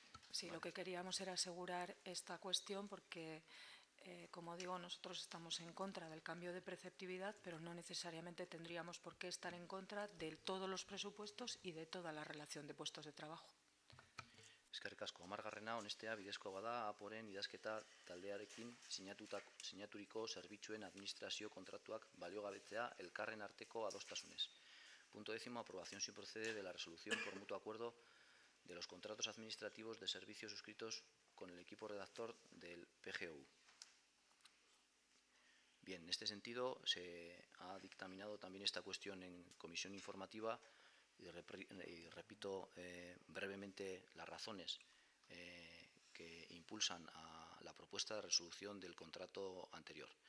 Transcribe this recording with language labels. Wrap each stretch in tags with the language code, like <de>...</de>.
<es>Sí, lo que queríamos era asegurar esta cuestión porque, como digo, nosotros estamos en contra del cambio de preceptividad, pero no necesariamente tendríamos por qué estar en contra de todos los presupuestos y de toda la relación de puestos de trabajo.</es> <eu>Eskerrik asko. 10. onestea bidezkoa bada aporen idazketa taldearekin sinaturiko zerbitzuen administrazio kontratuak baliogabetzea elkarren arteko adostasunez.</eu> <es>Punto 10. Aprobación sin procede de la resolución por mutuo acuerdo de los contratos administrativos de servicios suscritos con el equipo redactor del PGU. Bien, en este sentido se ha dictaminado también esta cuestión en comisión informativa y repito brevemente las razones que impulsan a la propuesta de resolución del contrato anterior.</es>